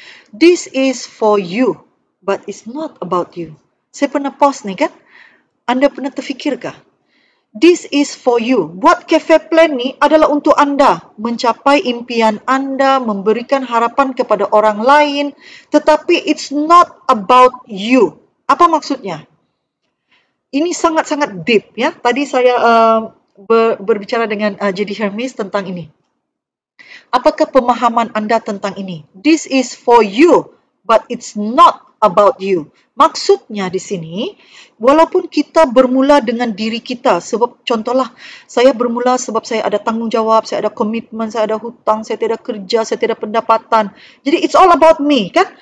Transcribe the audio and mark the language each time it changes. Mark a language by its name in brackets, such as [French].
[English] This is for you, but it's not about you. [Malay] Saya pernah post ni kan? Anda pernah terfikirkah? [English] This is for you. [Malay] Buat Cafe Plan ni adalah untuk anda. Mencapai impian anda, memberikan harapan kepada orang lain. Tetapi [English] it's not about you. [Malay] Apa maksudnya? Ini sangat-sangat deep, ya. Tadi saya berbicara dengan J.D. Hermes tentang ini. Apakah pemahaman anda tentang ini? [English] This is for you, but it's not about you. [Malay] Maksudnya di sini, walaupun kita bermula dengan diri kita, sebab contohlah, saya bermula sebab saya ada tanggungjawab, saya ada komitmen, saya ada hutang, saya tidak kerja, saya tidak pendapatan. [English] Jadi it's all about me, kan?